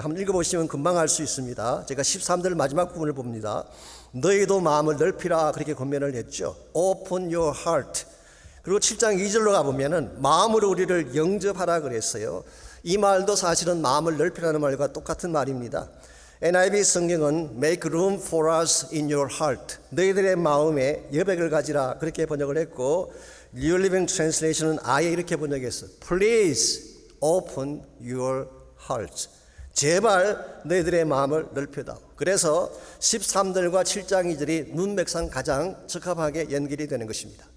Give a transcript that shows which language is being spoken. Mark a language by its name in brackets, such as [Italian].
[Korean] 한번 읽어보시면 금방 알 수 있습니다. 제가 13절 마지막 부분을 봅니다. 너희도 마음을 넓히라 그렇게 권면을 했죠. [English] Open your heart. [Korean] 그리고 7장 2절로 가보면은 마음으로 우리를 영접하라 그랬어요. 이 말도 사실은 마음을 넓히라는 말과 똑같은 말입니다. [English] NIV [Korean] 성경은 [English] make room for us in your heart. [Korean] 너희들의 마음에 여백을 가지라 그렇게 번역을 했고 New Living Translation은 아예 이렇게 번역했어요. [English] Please open your heart. [Korean] 제발 너희들의 마음을 넓혀다오. 그래서 13절과 7장 2절이 문맥상 가장 적합하게 연결이 되는 것입니다.